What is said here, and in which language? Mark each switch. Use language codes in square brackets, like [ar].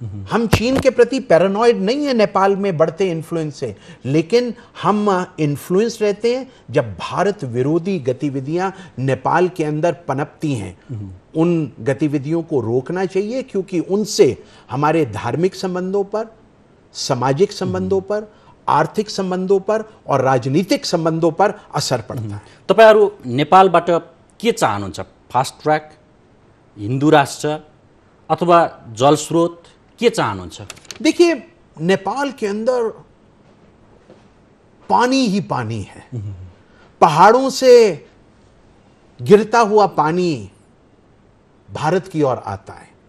[hi] हम चीन के प्रति पैरानॉइड नहीं है नेपाल में बढ़ते इन्फ्लुएंस से, लेकिन हम इन्फ्लुएंस रहते हैं जब भारत विरोधी गतिविधियां नेपाल के अंदर पनपती हैं। उन गतिविधियों को रोकना चाहिए, क्योंकि उनसे हमारे धार्मिक संबंधों पर, सामाजिक संबंधों पर, आर्थिक संबंधों पर और राजनीतिक संबंधों पर असर पड़ता है। [ne] तपाईहरु नेपालबाट के चाहनुहुन्छ? फास्ट ट्रैक, हिन्दू राष्ट्र अथवा जलस्रोत, के चाहनुहुन्छ? [hi] देखिए, नेपाल के अंदर पानी ही पानी है। पहाड़ों से गिरता हुआ पानी भारत की ओर आता है।